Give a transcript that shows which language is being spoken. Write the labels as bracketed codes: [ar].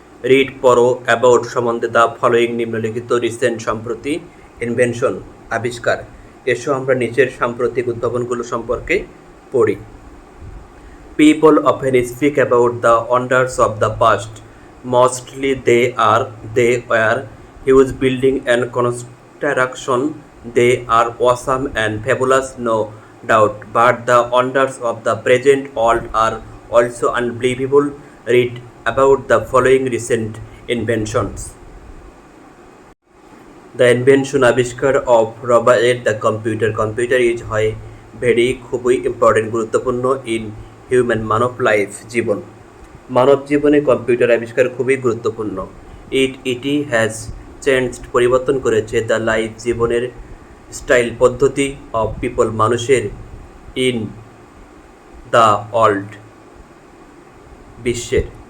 [en] read [bn] পড়ো [en] about [bn] সম্বন্ধে [en] the following [bn] নিম্নলিখিত [en] recent [bn] সম্প্রতি [en] invention [bn] আবিষ্কার। এসো আমরা নিচের সাম্প্রতিক উদ্ভাবনগুলো সম্পর্কে পড়ি। [en] People often speak about the wonders of the past. Mostly they were huge building and construction. They are awesome and fabulous, no doubt, but the wonders of the present world are also unbelievable. Read about the following recent inventions. The invention [bn] আবিষ্কার [en] of rubber [bn] এর [en] The computer. Computer is [bn] হয় [en] very [bn] খুবই [en] important [bn] গুরুত্বপূর্ণ [en] in human [bn] Manab [en] life [bn] জীবন। মানব জীবনে computer আবিষ্কার খুবই গুরুত্বপূর্ণ। [en] it has changed [bn] পরিবর্তন করেছে [en] the life [bn] জীবনের [en] style [bn] পদ্ধতি [en] of people [bn] মানুষের [en] in the world [bn] বিশ্বের।